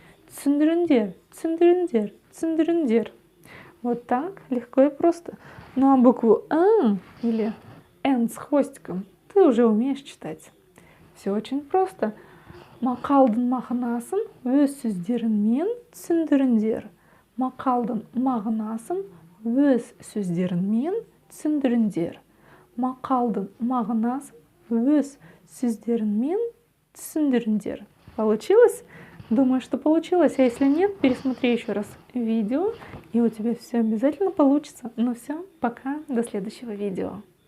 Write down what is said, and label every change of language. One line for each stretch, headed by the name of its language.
Kazakh: Түсіндіріңдер, түсіндіріңдер, түсіндіріңдер.
Russian: Вот так, легко и просто. Ну а букву или Н с хвостиком ты уже умеешь читать. Все очень просто.
Kazakh: Мақалдың мағынасын өз сөздеріңмен түсіндіріңдер. Мақалдың мағынасын өз сөздеріңмен түсіндіріңдер. Мақалдың мағынасын өз сөздеріңмен түсіндіріңдер.
Russian: Получилось? Думаю, что получилось. А если нет, пересмотри еще раз видео, и у тебя все обязательно получится. Ну все, пока, до следующего видео.